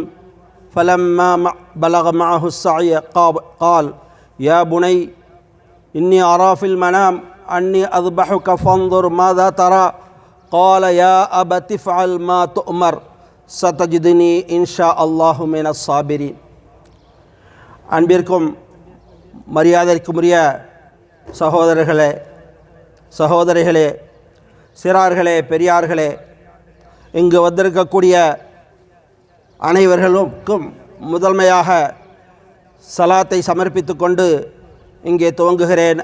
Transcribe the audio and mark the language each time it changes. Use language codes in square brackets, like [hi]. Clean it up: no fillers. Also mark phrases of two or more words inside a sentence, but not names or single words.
[ar] فلما بلغ معه السعي قال يا بني إني أرى في المنام أني أذبحك فانظر ماذا ترى قال يا أبت افعل ما تؤمر ستجدني إن شاء الله من الصابرين. [ta] அன்பிற்கும் மரியாதைக்குரிய சகோதரிகளே, சிறார்களே, பெரியார்களே, இங்கு வந்திருக்கக்கூடிய அனைவர்களுக்கும் முதன்மையாக சலாத்தை சமர்ப்பித்து கொண்டு இங்கே துவங்குகிறேன்.